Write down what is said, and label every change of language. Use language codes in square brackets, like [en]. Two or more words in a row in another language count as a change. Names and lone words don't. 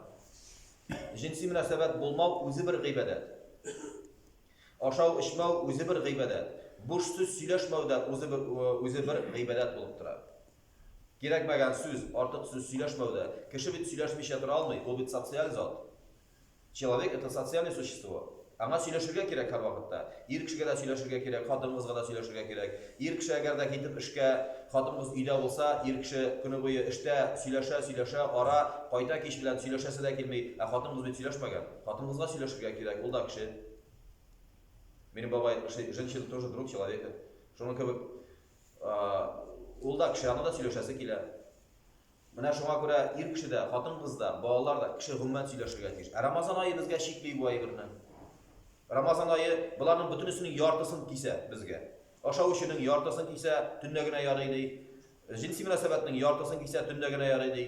[tt] Җинси мөнәсәбәт булмау үзе бер гыйбадәт. Ашау, эчмәү үзе бер гыйбадәт. Буш сүз сөйләшмәү дә үзе бер гыйбадәт булып тора. Кирәкмәгән сүз, артык сүз сөйләшмәү дә. Кеше бит сөйләшмичә тора алмый, ул бит социаль зат. [ru] Человек это социальное существо. [tt] Аңа сөйләшергә кирәк һәр вакытта. Ир кешегә дә сөйләшергә кирәк, хатын-кызга да сөйләшергә кирәк. Ир кеше әгәр дә китеп эшкә, хатын-кыз өйдә булса, ир кеше көне буе эштә сөйләшә, ара, кайта кич белән сөйләшәсе дә килми. Хатын-кыз бит сөйләшмәгән. Хатын-кызга сөйләшергә кирәк, ул да кеше. Минем бабай, [ru] женщина тоже друг человека. [tt] Шуның кебек, ул да кеше, аны да сөйләшәсе килә. Менә шуңа күрә ир кеше дә, хатын-кыз да, балалар да кеше гомумән сөйләшергә тиеш. Рамазан ае безгә шикли бу әйберне. Рамазан ае буларның бөтенесенең яртысын кисә безгә. Ашау эшенең яртысын кисә, төндә генә ярый ди. Җинси мөнәсәбәтнең яртысын кисә, төндә генә ярый ди.